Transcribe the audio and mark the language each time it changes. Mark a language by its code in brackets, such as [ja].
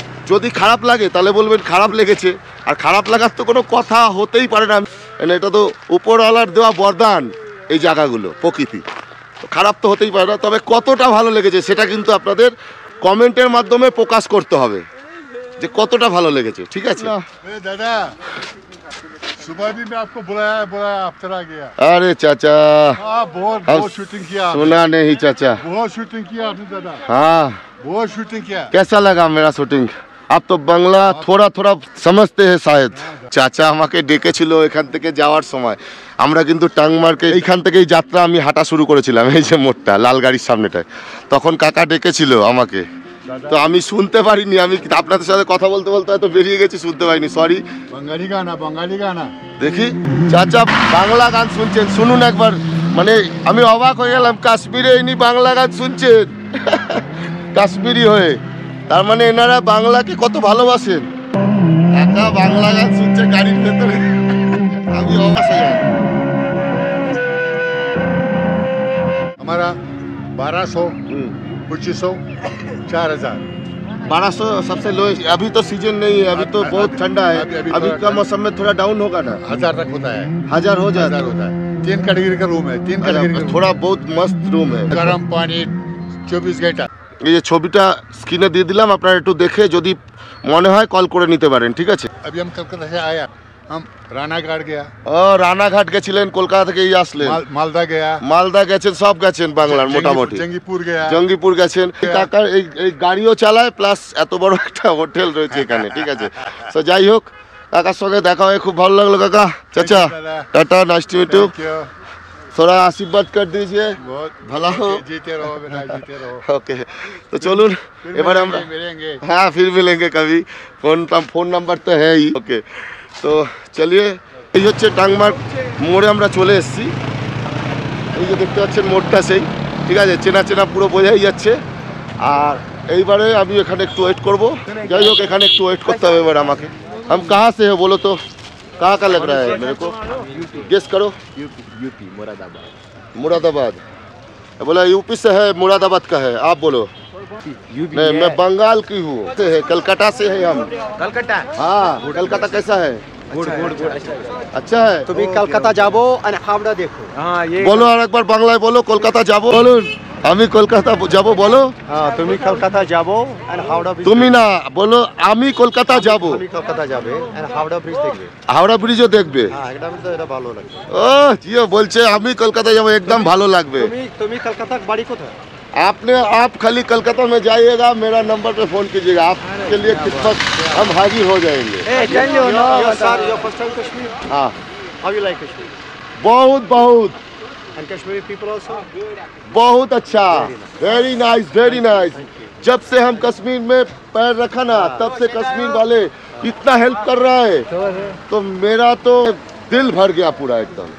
[bn] যদি খারাপ লাগে তাহলে বলবেন খারাপ লেগেছে, আর খারাপ লাগার তো কোনো কথা হতেই পারে না, এটা তো উপরওয়ালার দেওয়া বরদান এই জায়গাগুলো, প্রকৃতি। খারাপ তো হতেই পারে না, তবে কতটা ভালো লেগেছে সেটা কিন্তু আপনাদের কমেন্টের মাধ্যমে প্রকাশ করতে হবে যে কতটা ভালো লেগেছে, ঠিক আছে? [hi] दादा सुबह भी मैं आपको बुलाया आप चला गया। अरे चाचा बहुत शूटिंग किया, सुना नहीं चाचा, बहुत शूटिंग किया आपने दादा। हाँ बहुत शूटिंग किया। कैसा लगा मेरा शूटिंग? आप तो বাংলা थोड़ा थोड़ा समझते हैं शायद। [bn] চাচা আমাকে ডেকেছিল এখান থেকে যাওয়ার সময়। আমরা কিন্তু টাংমার্কে এইখান থেকেই যাত্রা আমি হাঁটা শুরু করেছিলাম, এই যে মোড়টা লাল গাড়ির সামনেটায়। তখন কাকা ডেকেছিল আমাকে, তো আমি শুনতে পারিনি। আমি আপনাদের সাথে কথা বলতে বলতে হয়তো বেরিয়ে গেছি, শুনতে পারিনি, সরি। [hi] बंगाली गाना [bn] দেখি চাচা বাংলা গান শুনছেন, শুনুন একবার। মানে আমি অবাক হয়ে গেলাম, কাশ্মীরে ইনি বাংলা গান শুনছেন কাশ্মীরি হয়ে। তার মানে এনারা বাংলাকে কত ভালোবাসেন। একা বাংলা গান শুনছে গাড়ির ভেতরে, আমি অবাক হয়ে গেলাম। [hi] हमारा 1200 2500 4000 1200 सबसे लो। अभी तो सीजन नहीं है, अभी तो बहुत ठंडा है, अभी का मौसम में थोड़ा डाउन होगा ना। 1000 तक होता है, 1000 हो जाता 1000 होता है। 3 कैटेगरी का रूम है, 3 कैटेगरी का थोड़ा बहुत मस्त रूम है। गरम पानी 24 घंटा। [bn] এই যে ছবিটা স্ক্রিনে দিয়ে দিলাম, আপনারা একটু দেখে যদি মনে হয় কল করে নিতে পারেন, ঠিক আছে? [hi] अभी हम कलकत्ता से आया, हम রানাঘাট গিয়া। [bn] ও রানাঘাট গেছিলেন, কলকাতা থেকে এই আসলেন। মালদা গিয়া, মালদা গেছেন, সব গেছেন বাংলার মোটামুটি। জঙ্গিপুর গিয়া, জঙ্গিপুর গেছেন। কাকার এই গাড়িও চালায়, প্লাস এত বড় একটা হোটেল রয়েছে এখানে, ঠিক আছে? তো যাই হোক, কাকার সঙ্গে দেখা হয়ে খুব ভালো লাগলো কাকা। চাচা tata, [en] Nice to meet you. [hi] थोड़ा आशीर्वाद कर दीजिए, भला हो। जीते रहो बेटा, जीते रहो। ओके, तो चलून [bn] এবারে আমরা [hi] मिलेंगे। हाँ फिर मिलेंगे कभी, फोन नंबर तो है ही। [bn] ओके, তো চলিয়ে এই হচ্ছে টাংমার্ক মোড়ে আমরা চলে এসেছি। এই যে দেখতে পাচ্ছেন মোড়টা সেই, ঠিক আছে? চেনা চেনা পুরো বোঝাই যাচ্ছে। আর এইবারে আমি এখানে একটু ওয়েট করব। যাই হোক, এখানে একটু ওয়েট করতে হবে এবার আমাকে। [hi] हम कहाँ से हो बोलो तो, कहाँ का लग रहा है मेरे को? गेस करो। यूपी मुरादाबाद। मुरादाबाद बोला, यूपी से है, मुरादाबाद का है, आप बोलो। नहीं, मैं बंगाल की हूँ, कलकत्ता से है हम। कलकत्ता। हाँ, कलकत्ता कैसा है? अच्छा है। [bn] তুমি কলকাতা যাবো আর হাওড়া দেখো। [hi] हाँ ये [bn] बोलो আর একবার বাংলায় বলো, কলকাতা যাবো বলুন। আমি কলকাতা যাবো বলো। হ্যাঁ, তুমি কলকাতা যাবো আর হাওড়া ব্রিজ। তুমি না বলো, আমি কলকাতা যাবো। তুমি কলকাতা যাবে আর হাওড়া ব্রিজ দেখবে। হাওড়া ব্রিজও দেখবে। হ্যাঁ, এটা ভালো লাগবে। ও জিও বলছে আমি কলকাতা যাবো, একদম ভালো লাগবে। তুমি কলকাতা বাড়ি কোথায়? [hi] आप खाली कलकत्ता में जाइएगा, मेरा नंबर पे फोन कीजिएगा, आपके लिए किस्मत हम हाजिर हो जाएंगे। [en] Sir, your first time Kashmir? [hi] हाँ, [en] How you like Kashmir? [hi] बहुत बहुत [en] And Kashmiri people also? [hi] बहुत अच्छा, [en] Very nice very nice. [hi] जब से हम कश्मीर में पैर रखा ना, तब से कश्मीर वाले इतना हेल्प कर रहा है, तो मेरा तो दिल भर गया पूरा एकदम।